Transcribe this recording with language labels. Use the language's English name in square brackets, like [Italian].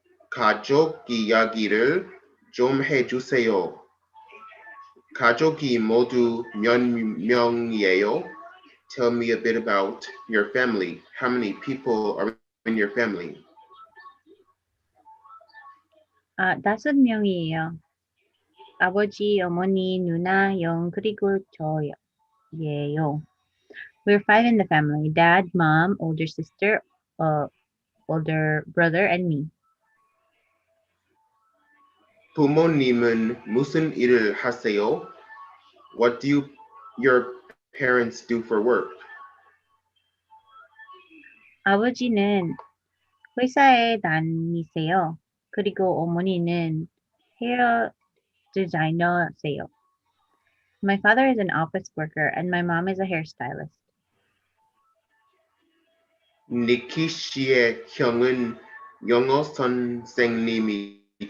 [Korean] 가족 이야기를 좀 해주세요. 가족이 모두 몇 명이에요? [English] Tell me a bit about your family. How many people are in your family? [Korean] 5명이에요. 아버지, 어머니, 누나, 형, 그리고 저예요. [English] We're 5 in the family. Dad, mom, older sister, older brother, and me. [Korean] 부모님은 무슨 일을 하세요? [English] What do your parents do for work? [Korean] 아버지는 회사에 다니세요. 그리고 어머니는 헤어 디자이너세요. [English] My father is an office worker and my mom is a hairstylist. [Korean] 니키 씨의 형은 영어 선생님이지요?